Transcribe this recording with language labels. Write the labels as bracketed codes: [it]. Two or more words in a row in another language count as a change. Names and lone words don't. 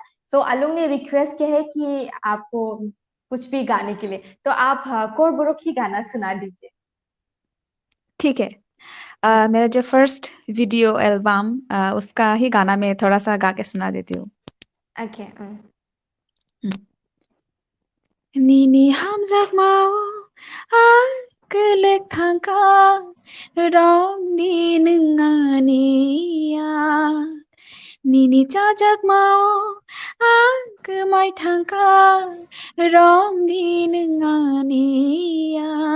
[hi] सो अलूम ने रिक्वेस्ट किया है कि आपको कुछ भी गाने के लिए, तो आप कोरबुरुक ही गाना सुना दीजिए। ठीक है। मेरा जो [en] first video album [hi] उसका ही गाना मैं थोड़ा सा गा के सुना देती हूँ. ओके. [trp] Nini hamzak mau kelek thangka rom di nengania. Nini jajak mau mai thangka rom di nengania.